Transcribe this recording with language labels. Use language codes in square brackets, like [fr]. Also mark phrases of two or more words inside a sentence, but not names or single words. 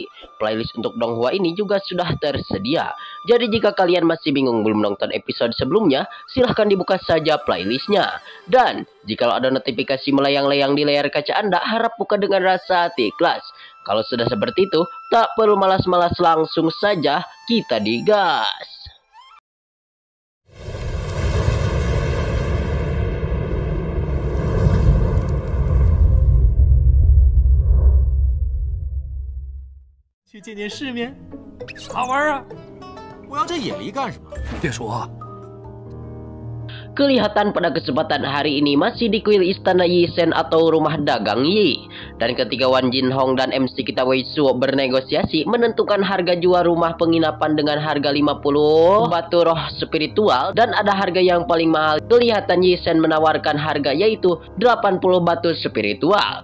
[id] Playlist untuk Donghua ini juga sudah tersedia. Jadi jika kalian masih bingung belum nonton episode sebelumnya, silahkan dibuka saja playlistnya. Dan jika ada notifikasi melayang-layang di layar kaca Anda, harap buka dengan rasa hati ikhlas. Kalau sudah seperti itu, tak perlu malas-malas, langsung saja kita digas. [zh] 去见见世面。啥玩意儿啊？我要这野梨干什么？你别说啊。 [id] Kelihatan pada kesempatan hari ini masih di kuil istana Yisen atau rumah dagang Yi. Dan ketika Wan Jinhong dan MC kita Wei Suo bernegosiasi menentukan harga jual rumah penginapan dengan harga 50 batu roh spiritual dan ada harga yang paling mahal, kelihatan Yisen menawarkan harga yaitu 80 batu spiritual.